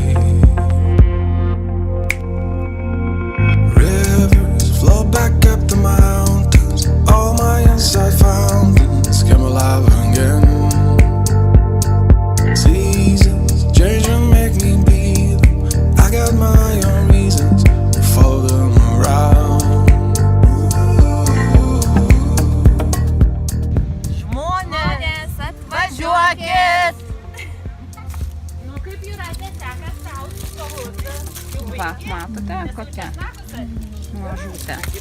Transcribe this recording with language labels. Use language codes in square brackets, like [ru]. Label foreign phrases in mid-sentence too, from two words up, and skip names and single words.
[en] Rivers flow back up the mountains. All my inside fountains come alive again. Seasons change and make me be them. I got my own reasons to follow them around. [lt] Žmonės, atvažiuokit! Nu kaip Jūratė seka sau su savo Va, matote, kokia mažutė.